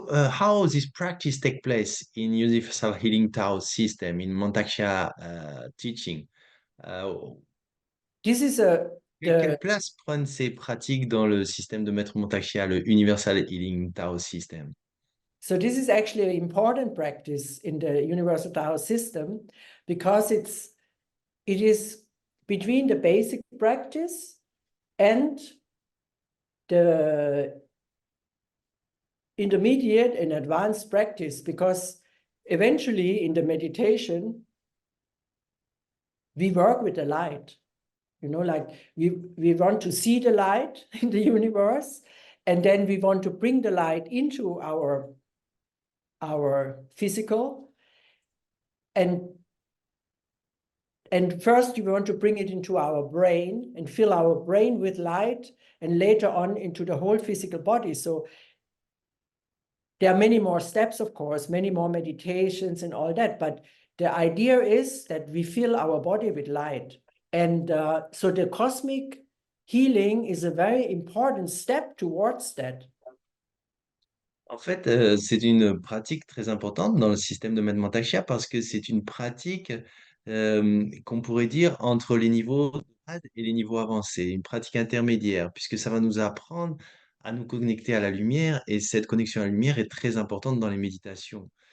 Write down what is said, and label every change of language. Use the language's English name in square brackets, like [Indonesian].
[English] How this practice take place in Universal Healing Tao system, in Mantak Chia teaching? Uh, This is [French] Quelle place prennent ces pratiques dans le système de Maître Mantak Chia, le Universal Healing Tao system? [English] So this is actually an important practice in the universal Tao system, because it is between the basic practice and the intermediate and advanced practice, because eventually in the meditation, we work with the light. Like we want to see the light in the universe, and then we want to bring the light into our physical, and first we want to bring it into our brain and fill our brain with light, and later on into the whole physical body. So there are many more steps, of course, many more meditations and all that, but the idea is that we fill our body with light. And so the cosmic healing is a very important step towards that. [French] En fait, c'est une pratique très importante dans le système de Maître Mantak Chia parce que c'est une pratique qu'on pourrait dire entre les niveaux de base et les niveaux avancés, une pratique intermédiaire, puisque ça va nous apprendre à nous connecter à la lumière et cette connexion à la lumière est très importante dans les méditations.